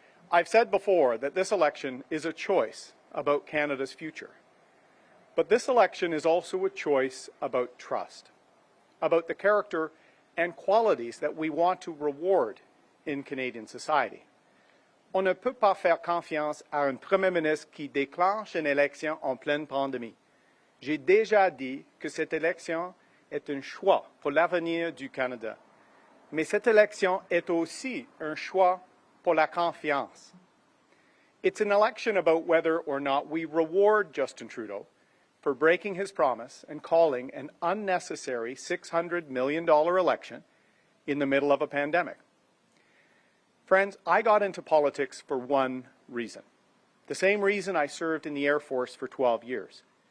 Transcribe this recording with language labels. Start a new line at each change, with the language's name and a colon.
English: I've said before that this election is a choice about Canada's future. But this election is also a choice about trust, about the character and qualities that we want to reward in Canadian society.
French: On ne peut pas faire confiance à un Premier ministre qui déclenche une élection en pleine pandémie. J'ai déjà dit que cette élection est un choix pour l'avenir du Canada. Mais cette élection est aussi un choix pour la confiance.
English: It's an election about whether or not we reward Justin Trudeau for breaking his promise and calling an unnecessary $600 million election in the middle of a pandemic. Friends, I got into politics for one reason. The same reason I served in the Air Force for 12 years.